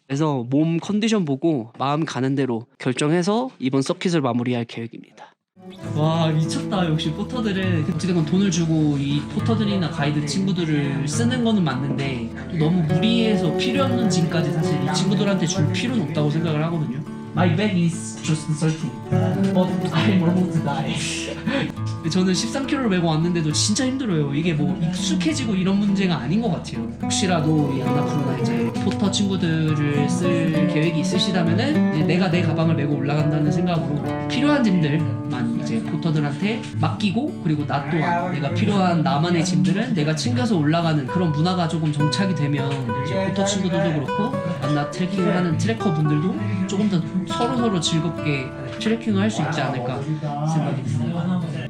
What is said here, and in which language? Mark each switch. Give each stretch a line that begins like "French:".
Korean: 그래서 몸 컨디션 보고 마음 가는 대로 결정해서 이번 서킷을 마무리할 계획입니다. 와, 미쳤다. 역시 포터들은 어찌됐건 돈을 주고 이 포터들이나 가이드 친구들을 쓰는 거는 맞는데 너무 무리해서 필요 없는 짐까지 사실 이 친구들한테 줄 필요는 없다고 생각을 하거든요.
English: My bag is just 13, but I'm almost die.
Korean: 저는 13kg를 메고 왔는데도 진짜 힘들어요. 이게 뭐 익숙해지고 이런 문제가 아닌 것 같아요. 혹시라도 이 안나푸르나 이제 포터 친구들을 쓸 계획이 있으시다면은 이제 내가 내 가방을 메고 올라간다는 생각으로 필요한 짐들만 이제 포터들한테 맡기고, 그리고 나 또한 내가 필요한 나만의 짐들은 내가 챙겨서 올라가는 그런 문화가 조금 정착이 되면 이제 포터 친구들도 그렇고 안나 트레킹을 하는 트래커 분들도 조금 더 서로 즐겁게 트레킹을 할 수 있지 않을까 생각이 듭니다.